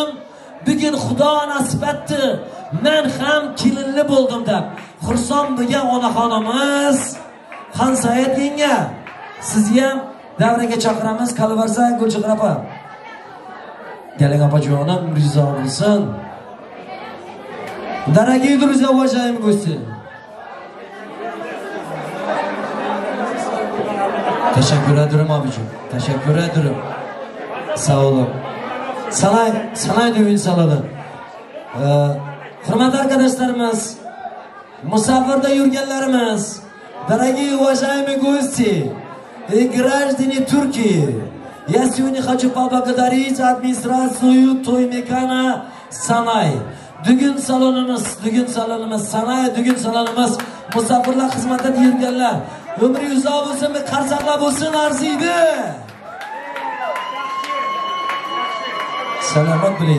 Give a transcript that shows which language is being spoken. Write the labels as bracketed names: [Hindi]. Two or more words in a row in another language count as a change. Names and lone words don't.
[Uzbek] Bugun Xudo nasib etdi, men ham kelinli bo'ldim deb xursand bo'lgan onaxonimiz Xansayed yenga sizni ham davraga chaqiramiz. Qalaversa Gulchehra opa, galing opajonim rizo bo'lsin. [Russian] Дорогие друзья, уважаемые гости, [Turkish] teşekkür ederim abicim, teşekkür ederim. Sağ olun. Sanay düğün salonu. Hürmetli arkadaşlarımız, [Uzbek] musafirde yurgenlerimiz, [Russian] дорогие уважаемые гости и граждане Турции, я сегодня хочу поблагодарить администрацию Toymekana Sanay. [Turkish] Düğün salonumuz Sanay düğün salonumuz [Uzbek] musafirlar xizmatida yurganlar ömrü uzoq bo'lsin, qarsaqlar bo'lsin arziydi. Salomat bo'ling.